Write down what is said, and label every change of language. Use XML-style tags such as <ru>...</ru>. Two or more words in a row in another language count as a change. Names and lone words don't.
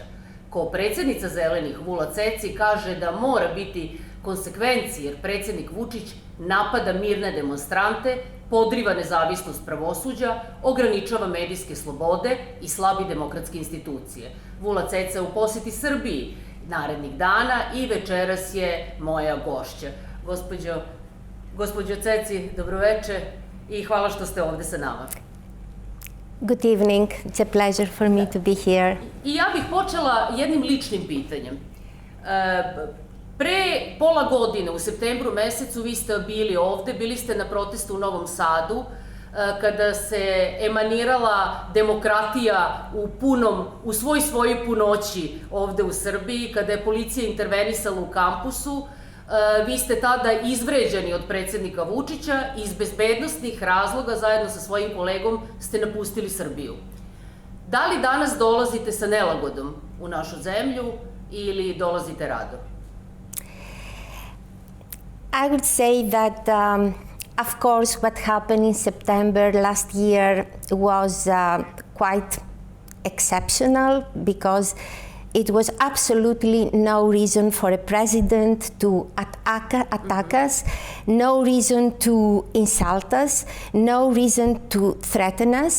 <sr>Kao predsednica Zelenih Vula Tsetsi kaže da mora biti konsekvenci jer predsednik Vučić napada mirne demonstrante, podriva nezavisnost pravosuđa, ograničava medijske slobode i slabi demokratske institucije. Vula Tsetsi u poseti Srbiji narednih dana i večeras je moja gošća. Gospođo Tsetsi, dobroveče i hvala što ste ovde sa nama.</sr> <en>Good evening. It's a pleasure for me to be here.</en> <sr>I ja bih počela jednim ličnim pitanjem. Pre pola godine, u septembru mesecu, vi ste bili ovde, bili ste na protestu u Novom Sadu, kada se emanirala demokratija u svojoj punoći ovde u Srbiji, kada je policija intervenisala u kampusu. Vi ste tada izvređani od predsednika Vučića i iz bezbednosnih razloga zajedno sa svojim kolegom ste napustili Srbiju. Da li danas dolazite sa nelagodom u našu zemlju ili dolazite rado?</sr> <en>I would say that, of course, what happened in September last year was quite exceptional because it was absolutely no reason for a president to attack us, no reason to insult us, no reason to threaten us.</en>